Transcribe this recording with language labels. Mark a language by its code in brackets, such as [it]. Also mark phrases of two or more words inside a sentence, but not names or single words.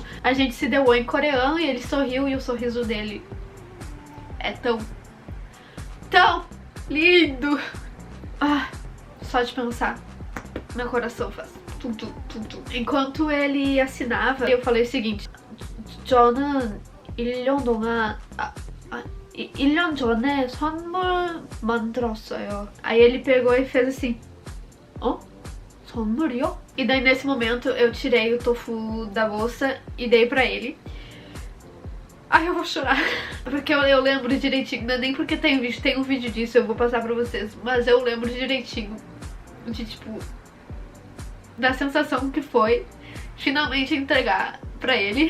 [pt] A gente se deu oi em coreano e ele sorriu e o sorriso dele é tão lindo. Só de pensar, meu coração faz tum, tum, tum, tum. Enquanto ele assinava, eu falei o seguinte, [ko] 저는 1년 동안 1년 전에 선물 만들었어요. [pt] Aí ele pegou e fez assim, 선물이요? E daí nesse momento eu tirei o tofu da bolsa e dei pra ele. Ai, eu vou chorar. Porque eu lembro direitinho, não é nem porque tem um vídeo disso, eu vou passar pra vocês. Mas eu lembro direitinho de, tipo, da sensação que foi finalmente entregar pra ele.